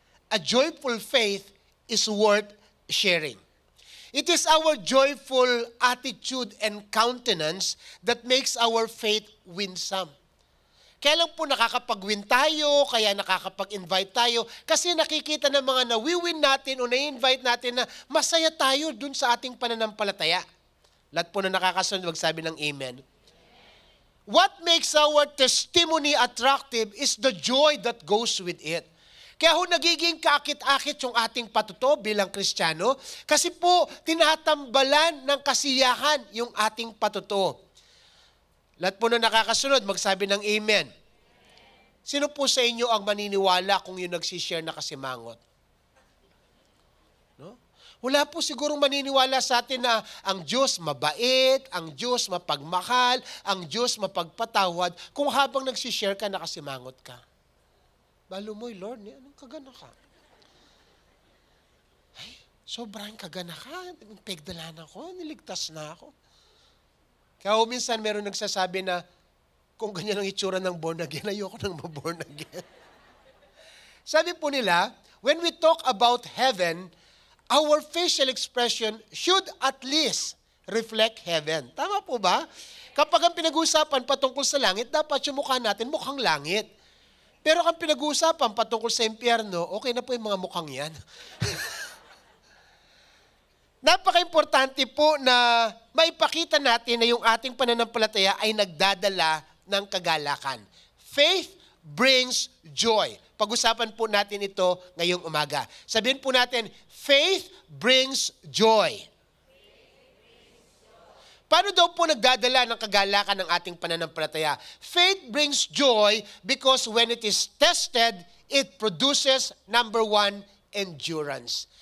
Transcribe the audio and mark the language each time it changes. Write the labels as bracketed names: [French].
[English] A joyful faith is worth sharing. It is our joyful attitude and countenance that makes our faith winsome. [Filipino] Kaya lang po nakakapag-win tayo, kaya nakakapag-invite tayo, kasi nakikita ng mga nawi-win natin o na-invite natin na masaya tayo dun sa ating pananampalataya. Lahat po na nakakasunod, magsabi ng amen. [English] What makes our testimony attractive is the joy that goes with it. [Filipino] Kaya ho nagiging kaakit-akit yung ating patuto bilang Kristiyano, kasi po tinatambalan ng kasiyahan yung ating patuto. Lahat po na nakakasunod, magsabi ng amen. Sino po sa inyo ang maniniwala kung yung nagsishare na kasimangot? No? Wala po sigurong maniniwala sa atin na ang Diyos mabait, ang Diyos mapagmahal, ang Diyos mapagpatawad kung habang nagsishare ka, nakasimangot ka. Balo mo'y, Lord, anong kagana ka? Ay, sobrang kagana ka. Pegdalan ako, niligtas na ako. Kaya minsan meron nagsasabi na, kung ganyan ang itsura ng born again, ayoko nang ma-born again. Sabi po nila, [English] when we talk about heaven, our facial expression should at least reflect heaven. [Filipino] Tama po ba? Kapag ang pinag-uusapan patungkol sa langit, dapat yung mukha natin mukhang langit. Pero kung pinag-uusapan patungkol sa impyerno, okay na po yung mga mukhang yan. Napaka-importante po na maipakita natin na yung ating pananampalataya ay nagdadala ng kagalakan. [English] Faith brings joy. [Filipino] Pag-usapan po natin ito ngayong umaga. Sabihin po natin, [English] faith brings joy. [Filipino] Paano daw po nagdadala ng kagalakan ng ating pananampalataya? [English] Faith brings joy because when it is tested, it produces, number one, endurance.